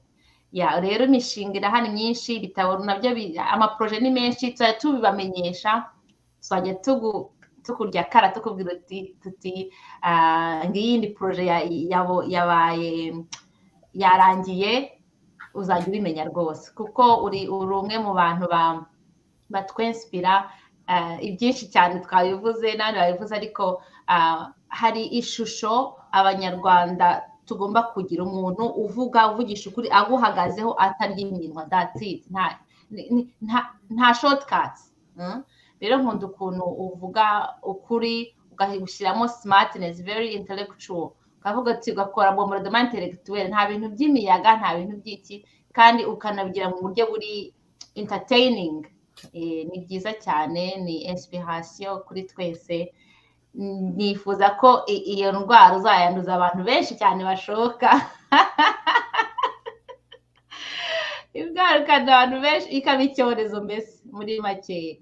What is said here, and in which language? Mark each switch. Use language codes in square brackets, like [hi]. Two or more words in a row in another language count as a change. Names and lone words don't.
[rw] Rero imishinga irahari myinshi, ibitabo nabyo, amaproje ni menshi, tuzajya tubibamenyesha, tuzajya tukurya kara tukubwira tuti ngiyindi proje yabaye yarangiye, uzajya ubimenya rwose, kuko uri umwe mu bantu batwenspira. Ibyinshi cyane twabivuze n'abandi babivuze, ariko hari ishusho abanyarwanda tugomba kugira, umuntu uvugisha ukuri, aguhagazeho atarya iminwa, [en] that's it, [rw] nta shortcuts. Rero nkunda ukuntu uvuga ukuri ugashyiramo smartness, [en] very intellectual, [rw] ukavuga ati ugakora [fr] bombardement intellectuel, [rw] nta bintu by'imiyaga, nta bintu by'iki, kandi ukanabigira mu buryo buri entertaining. Ni byiza cyane, ni inspiration kuri twese. Nifuza ko iyo ndwara uzayanduza abantu benshi cyane bashoka, ingaruka abantu benshi ikaba icyorezo mbese muri make.